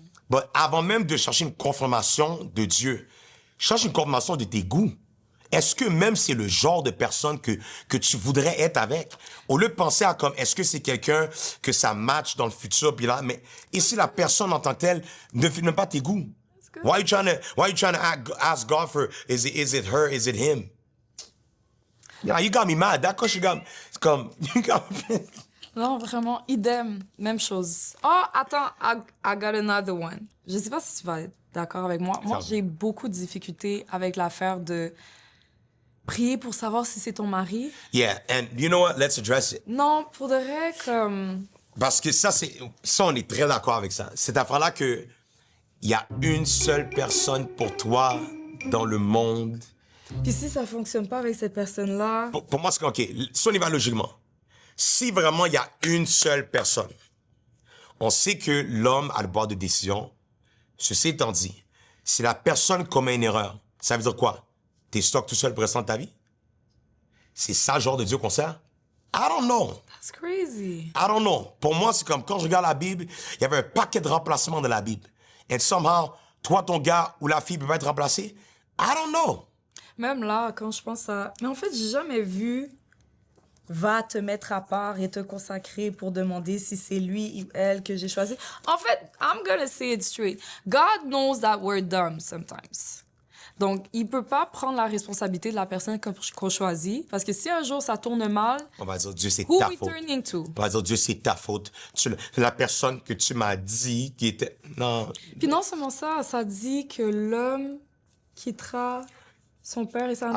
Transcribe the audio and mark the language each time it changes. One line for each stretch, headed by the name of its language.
French: But avant même de chercher une confirmation de Dieu, cherche une confirmation de tes goûts. Est-ce que même c'est le genre de personne que tu voudrais être avec? Au lieu de penser à comme, est-ce que c'est quelqu'un que ça match dans le futur, puis là, mais, et si la personne en tant que telle ne fait même pas tes goûts?
English: Why you trying to ask God for, is it her, is it him? Yeah, you got me mad. That question got me, it's comme, you got me.
French: Non, vraiment, idem. Même chose.
English: Oh, attends, I got another one.
French: Je sais pas si tu vas être d'accord avec moi. Moi, j'ai beaucoup de difficultés avec l'affaire de prier pour savoir si c'est ton mari.
English: Yeah, and you know what? Let's address it.
French: Non, pour de vrai, comme... Parce que ça, on est très d'accord avec ça. Cette affaire-là que il y a une seule personne pour toi dans le monde. Puis si ça fonctionne pas avec cette personne-là... Pour moi, c'est OK. Si on y va logiquement, si vraiment il y a une seule personne, on sait que l'homme a le pouvoir de décision. Ceci étant dit, si la personne commet une erreur, ça veut dire quoi? T'es stock tout seul pour le restant de ta vie? C'est ça le genre de Dieu qu'on sert?
English: I don't know. That's crazy. I don't know.
French: Pour moi, c'est comme quand je regarde la Bible, il y avait un paquet de remplacements dans la Bible.
English: And somehow,
French: toi, ton gars ou la fille peut pas être remplacé?
English: I don't know.
French: Même là, quand je pense à... Mais en fait, j'ai jamais vu va te mettre à part et te consacrer pour demander si c'est lui ou elle que j'ai choisi. En fait,
English: I'm gonna say it straight. God knows that we're dumb sometimes.
French: Donc, il peut pas prendre la responsabilité de la personne qu'on choisit, parce que si un jour ça tourne mal, On va dire, Dieu, c'est
English: who
French: ta
English: we
French: faute.
English: turning to?
French: On va dire, Dieu, c'est ta faute. La personne que tu m'as dit qui était... Non. Puis non seulement ça, ça dit que l'homme quittera son père et sa mère.